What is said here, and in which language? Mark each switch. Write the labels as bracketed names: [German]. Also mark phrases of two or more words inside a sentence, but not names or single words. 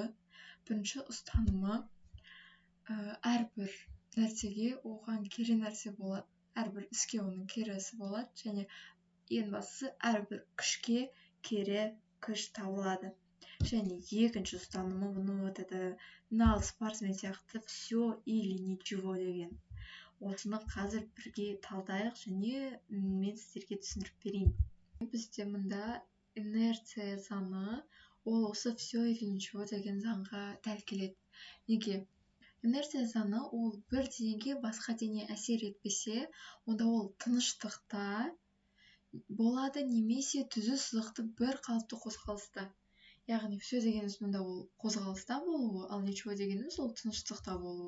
[Kazakh] Бірінші ұстанымы әрбір нәрсеге оған кері нәрсе болады, әрбір іске оның керісі болады, және ең бастысы әрбір күшке кері күш табылады. Және екінші ұстанымы бұны нал спортсмен сияқты [Russian] все или ничего [Kazakh] деген. Осыны қазір бірге талдайық, және мен сіздерге түсіндіріп берейін. Бізде мұнда инерция заңы, ол осы [Russian] все или ничего [Kazakh] деген заңға дәл келеді. Неге? Инерция заңы ол бір денеге басқа дене әсер етпесе, онда ол тыныштықта болады, немесе түзу сызықты бір қалыпты қозғалыста. Яғни все дегеніміз мұнда ол қозғалыста болуы, ал ничего дегеніміз ол тыныштықта болуы.